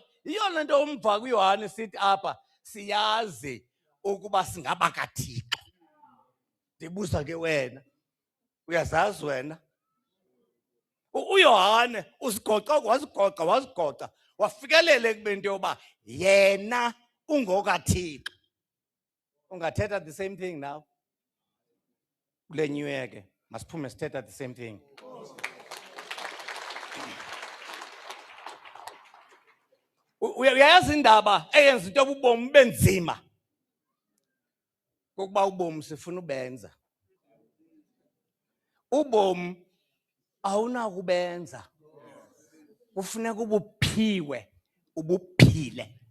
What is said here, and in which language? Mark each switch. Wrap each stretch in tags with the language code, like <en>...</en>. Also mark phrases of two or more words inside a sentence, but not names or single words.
<xh>Yiyo le nto umva kuYohane sithi apha siyazi ukuba singaba kaThixo. Ndibuza ke wena, uyazazi wena? uYohane wasigoca wafikelela ekubeni into yoba yena ungokaThixo. Ungathetha</xh> <en>the same thing now?</en> <xh>Kule</xh> <en>new year</en> <xh>ke masiphume sithetha</xh> <en>the same thing.</en> <xh>Uyayazi indaba eyenza into ubomi benzima kokuba ubomi sifuna ubenza. Ubomi awunakubenza, kufuneka ubuphiwe ubuphile.</xh>